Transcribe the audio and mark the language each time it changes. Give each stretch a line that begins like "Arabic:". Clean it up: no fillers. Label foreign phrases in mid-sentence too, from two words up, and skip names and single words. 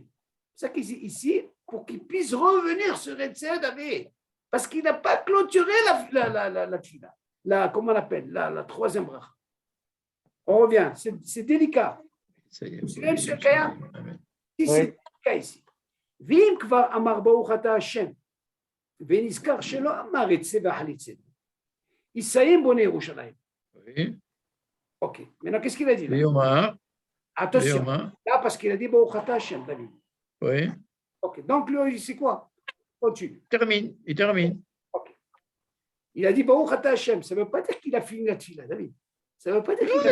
French: C'est ça qu'ici, ici, pour qu'il puisse revenir sur Etzé, David, parce qu'il n'a pas clôturé la tfila, comment on appelle, la troisième bracha. On revient, c'est délicat. C'est même ce cas. C'est le cas ici.
Hebrew: ואם כבר אמר ברוך אתה השם, ונזכר שלא אמר את זה והחליצנו. יסיים בונה ירושלים.
French: Oui. Ok. Maintenant, qu'est-ce qu'il a dit là? Yoma. Attention. Yoma. Là, parce qu'il a dit
Hebrew: ברוך אתה השם,
French: David. Oui. Ok, donc lui, c'est quoi? Continue. Il termine. Ok. Il a dit
Hebrew: ברוך אתה השם.
French: Ça ne veut pas dire qu'il a fini la tefila, David. Ça ne veut pas dire qu'il a...